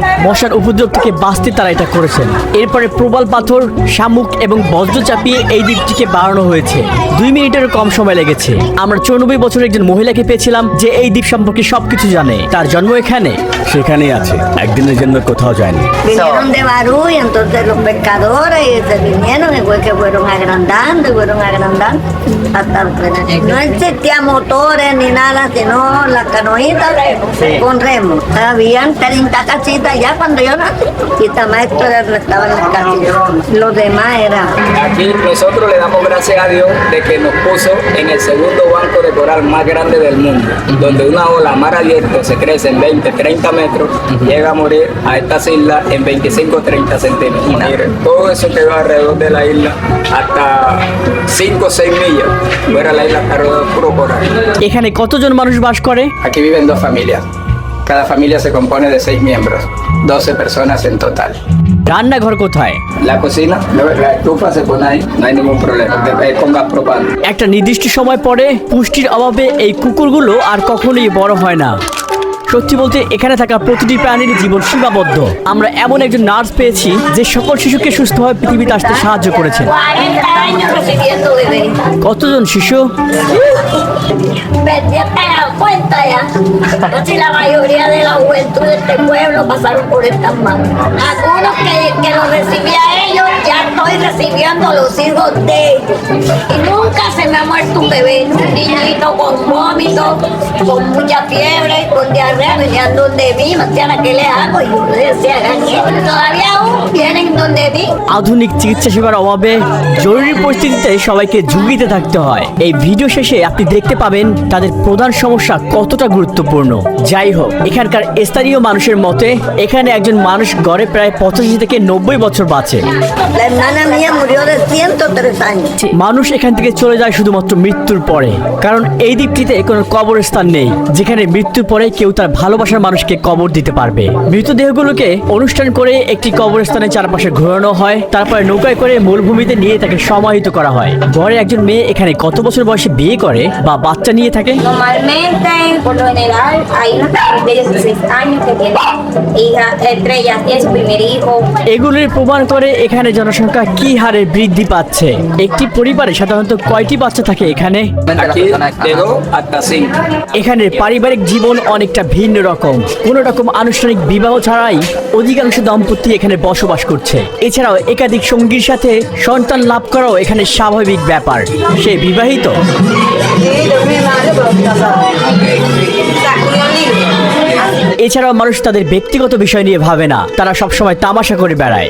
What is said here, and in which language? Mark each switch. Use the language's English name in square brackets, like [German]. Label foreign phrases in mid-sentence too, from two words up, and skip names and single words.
[Bangla] মশার উপদ্রব থেকে বাঁচতে তারা এটা করেছেন। এরপরে প্রবাল পাথর, শামুক এবং বজ্র চাপিয়ে এই দ্বীপটিকে বাড়ানো হয়েছে। 2 মিনিটেরও কম সময় লেগেছে। আমরা 94 বছরের একজন মহিলাকে পেয়েছিলাম যে এই দ্বীপ সম্পর্কে সবকিছু জানে। তার জন্ম এখানে, সেখানেই আছে, একদিনের জন্য কোথাও যায়নি। [Spanish] Vinieron de Barú y entonces los pescadores y se vinieron y fue que fueron agrandando hasta no existía motores ni nada, sino las canoitas con remo. Habían 30 casitas ya cuando yo nací y esta maestra era el que estaba en las casitas. Los demás eran. Aquí nosotros le damos gracias a Dios de que nos puso en el segundo banco de coral más grande del mundo, donde una ola mar abierto se crece en 20, 30 metros, llega a morir a estas islas en 25, 30 centímetros. Miren, todo eso quedó alrededor de la isla hasta 5 o 6 millas. Fuera la isla está rodeada de puro coral. [Bangla] এখানে কতজন মানুষ বাস করে? [Spanish] Aquí viven 2 familias. Cada familia se compone de 6 miembros, 12 personas en total. [Bangla] রান্নাঘর কোথায়? [Spanish] La cocina, la estufa se pone ahí, no hay ningún problema, es con gas propano. [Bangla] একটা নির্দিষ্ট সময় পরে পুষ্টির অভাবে এই কুকুরগুলো আর কখনোই বড় হয় না। সত্যি বলতে এখানে থাকা প্রতিটি প্রাণীর জীবন সীমাবদ্ধ। আমরা এমন একজন নার্স পেয়েছি যে সকল শিশুকে সুস্থভাবে পৃথিবীতে আসতে সাহায্য করেছেন। [Spanish] 40 años recibiendo bebés. [Bangla] কতজন শিশু? [Spanish] Ya te das cuenta ya. Casi la mayoría de la juventud de este pueblo pasaron por estas manos. Algunos que los recibía ellos, ya estoy recibiendo los hijos de ellos. Y nunca se me ha muerto un bebé, un niñito con vómito, con mucha fiebre, con diarrea, venían donde mí, Marciana, ¿qué les hago? Y yo les decía, "Gañe". Todavía aún vienen donde mí. [Bangla] আধুনিক চিকিৎসা সেবার অভাবে জরুরি পরিস্থিতিতে সবাইকে ঝুঁকিতে থাকতে হয়। এই ভিডিও শেষে আপনি দেখতে পাবেন তাদের প্রধান সমস্যা কতটা গুরুত্বপূর্ণ। যাই হোক, এখানকার স্থানীয় মানুষের মতে এখানে একজন মানুষ গড়ে প্রায় 85 থেকে 90 বছর বাঁচে। [Spanish] La hermana mía murió de 103 años. [Bangla] মানুষ এখান থেকে চলে যায় শুধুমাত্র মৃত্যুর পরে, কারণ এই দ্বীপটিতে কোনো কবরস্থান নেই যেখানে মৃত্যুর পরে কেউ তার ভালোবাসার মানুষকে কবর দিতে পারবে। মৃতদেহগুলোকে অনুষ্ঠান করে একটি কবরস্থানের চারপাশে ঘোরানো হয়, তারপরে নৌকায় করে মূলভূমিতে নিয়ে তাকে সমাহিত করা হয়। ঘরে একজন মেয়ে এখানে কত বছর বয়সে বিয়ে করে বা বাচ্চা নিয়ে থাকে? [Spanish] Normalmente, por lo general, hay unas de 16 años que tienen hijas, entre ellas tienen su primer hijo. [Bangla] এগুলির প্রমাণ করে এখানে জনসংখ্যা কি হারে বৃদ্ধি পাচ্ছে। একটি পরিবারে সাধারণত কয়টি বাচ্চা থাকে এখানে? [Spanish] Aquí de 2 hasta 5. [Bangla] এখানে পারিবারিক জীবন অনেকটা ভিন্ন রকম। কোনো রকম আনুষ্ঠানিক বিবাহ ছাড়াই অধিকাংশ দম্পতি এখানে বসবাস করছে। এছাড়াও একাধিক সঙ্গীর সাথে সন্তান লাভ করাও এখানে স্বাভাবিক ব্যাপার। সে বিবাহিত। এছাড়াও মানুষ তাদের ব্যক্তিগত বিষয় নিয়ে ভাবে না, তারা সবসময় তামাশা করে বেড়ায়।